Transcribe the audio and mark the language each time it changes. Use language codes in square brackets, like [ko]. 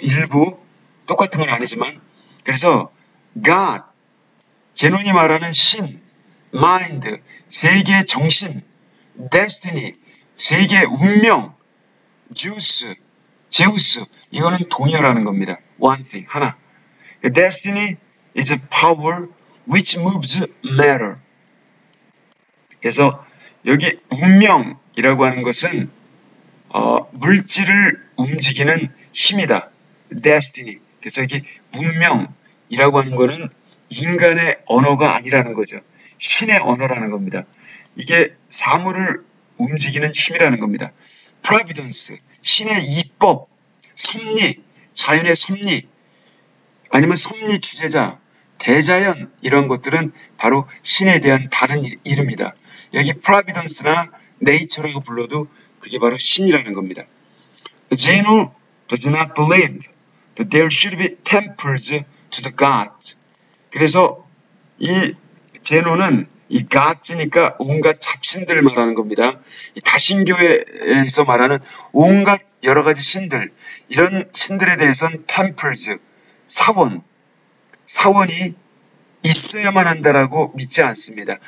[ko] 일부 똑같은 건 아니지만. 그래서 God, 제논이 말하는 신, mind, 세계의 정신, destiny, 세계의 운명, 제우스, 이거는 동일하는 겁니다. [en] One thing, [ko] 하나. [en] Destiny is a power which moves matter. [ko] 그래서 여기 운명이라고 하는 것은 물질을 움직이는 힘이다. [en] Destiny. [ko] 그래서 여기 운명이라고 하는 것은 인간의 언어가 아니라는 거죠. 신의 언어라는 겁니다. 이게 사물을 움직이는 힘이라는 겁니다. Providence, 신의 이법, 섭리, 자연의 섭리, 아니면 섭리 주제자, 대자연, 이런 것들은 바로 신에 대한 다른 이름이다. 여기 Providence나 Nature라고 불러도 그게 바로 신이라는 겁니다. [en] Zeno does not believe that there should be temples to the gods. [ko] 그래서 이 제노는 이 Gods니까 온갖 잡신들을 말하는 겁니다. 이 다신교에서 말하는 온갖 여러 가지 신들, 이런 신들에 대해서는 temples, 사원이 있어야만 한다라고 믿지 않습니다.